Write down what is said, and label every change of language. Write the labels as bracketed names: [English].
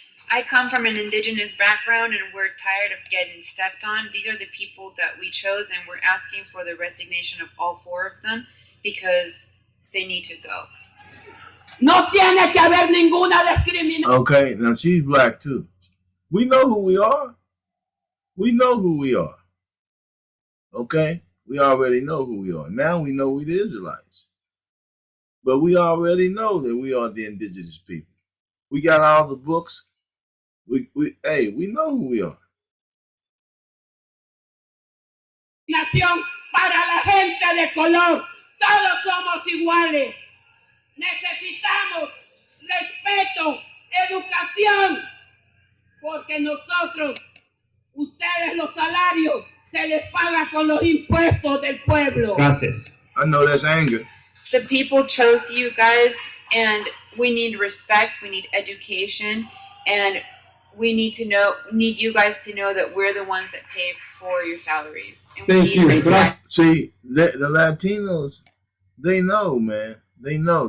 [English] I come from an indigenous background and we're tired of getting stepped on. These are the people that we chose and we're asking for the resignation of all 4 of them because they need to go. [Spanish] No tiene que haber ninguna discriminación. [English] Okay, now she's black too. We know who we are. We know who we are. Okay? We already know who we are. Now we know we're the Israelites. But we already know that we are the indigenous people. We got all the books. We know who we are. [Spanish] Nación para la gente de color. Todos somos iguales. Necesitamos respeto, educación, porque nosotros, ustedes los salarios, se les paga con los impuestos del pueblo. Gracias. [English] I know that's anger. The people chose you guys and we need respect, we need education, and we need you guys to know that we're the ones that pay for your salaries. And Thank you. See, the Latinos, they know, man. They know.